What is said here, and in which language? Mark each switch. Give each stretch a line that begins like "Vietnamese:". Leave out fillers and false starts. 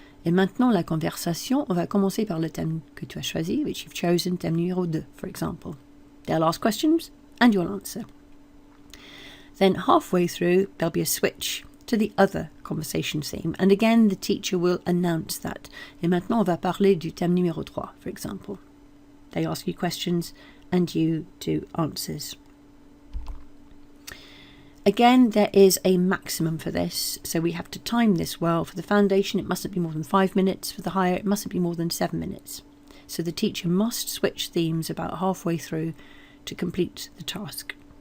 French: Et maintenant, la conversation, on va commencer par le thème que tu as choisi,
English: which you've chosen,
French: thème numéro 2,
English: for example. They'll ask questions, and you'll answer. Then halfway through, there'll be a switch to the other conversation theme. And again, the teacher will announce that.
French: Et maintenant, on va parler du thème numéro 3,
English: for example. They ask you questions, and you do answers. Again, there is a maximum for this, so we have to time this well. For the foundation, it mustn't be more than 5 minutes. For the higher, it mustn't be more than 7 minutes. So the teacher must switch themes about halfway through to complete the task.